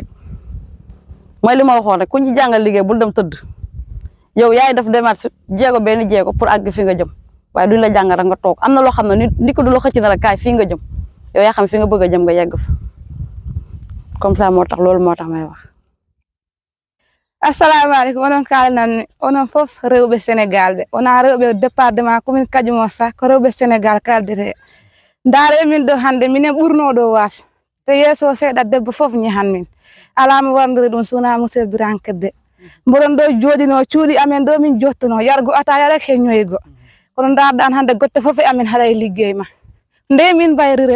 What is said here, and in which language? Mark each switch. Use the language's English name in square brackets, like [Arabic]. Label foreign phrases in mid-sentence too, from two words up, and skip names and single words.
[Wolof] mooy li ma waxoon rek ku ñu jàngal liggéey bul dem tëdd yow yaay def démarche jéego benn jéego pour àgg fi nga jëm waaye duñ la jàngal rek nga toog am na loo xam ne nit ko du la xëcc na la kaay fii nga jëm yow yaa xam fi nga bëgg a jëm nga yegg fa [French] comme ça [Wolof] moo tax loolu moo tax may wax. [Arabic] السلام عليكم [Fula] onon kalnan onon fof rewɓe Sénégal ɓe wona rewɓe [French] département commune [Fula] Kadiomor sa ko rewɓe Sénégal kaldete ndaare min ɗo hannde minen ɓurno ɗo waas te yeeso seeɗa debbo fof ñahan min alama warndiri ɗum sona monsieur Biran Kebbe mboɗon ɗo jooɗino cuuɗi amen ɗo min jottuno yargo ataya rek he ñoygo kono darɗan hannde gotte fof e amen haɗa e liggey ma nde min mbayrirem